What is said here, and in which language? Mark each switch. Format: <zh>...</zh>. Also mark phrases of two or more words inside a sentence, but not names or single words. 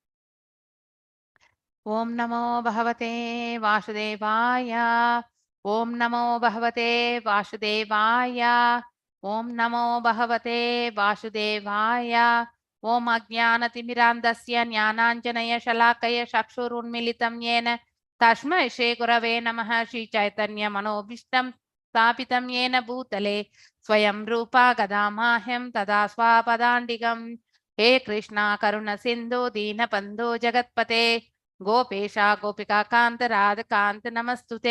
<sa>ॐ नमो भगवते वासुदेवाय. ॐ नमो भगवते वासुदेवाय. ॐ नमो भगवते वासुदेवाय. ॐ अज्ञानतिमिरान्धस्य ज्ञानाञ्जन शलाकया चक्षुरुन्मीलितम् येन तस्मै श्री गुरवे नमः. श्री चैतन्य मनोभीष्टं स्थापितं येन भूतले स्वयं रूपा गदामाह्यं तदा स्वापदान्तिकं. हे कृष्णा करुण सिन्धु दीनबन्धो जगत्पते गोपेशा गोपिका कान्त राधकान्त नमस्तुते.</sa>